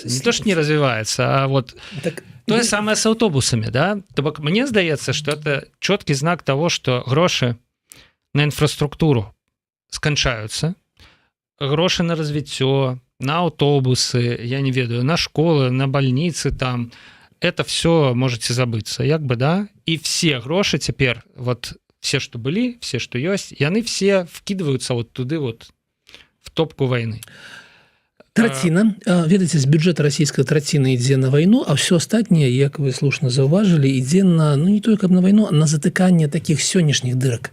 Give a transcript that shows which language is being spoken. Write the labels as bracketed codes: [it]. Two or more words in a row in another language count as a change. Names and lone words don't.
[be] Не то, што не развіваецца, а вот так, тое самае з аўтобусамі, да? То бок, мне здаецца, што это чёткі знак таго, што грошы на інфраструктуру сканчаюцца, грошы на развіццё, на аўтобусы, я не ведаю, на школы, на больницы там, [ru] это все можете [be] забыцца, як бы, да? І все грошы цяпер, вот все, што былі, все, што ёсць, яны все вкидываются вот туды вот [ru] в топку войны. [be] Траціна, ведаеце, з бюджэта расійскага траціна ідзе на вайну, а ўсё астатняе, як вы слушна заўважылі, ідзе на, ну не тое, каб на вайну, а на затыканне такіх сённяшніх дырак.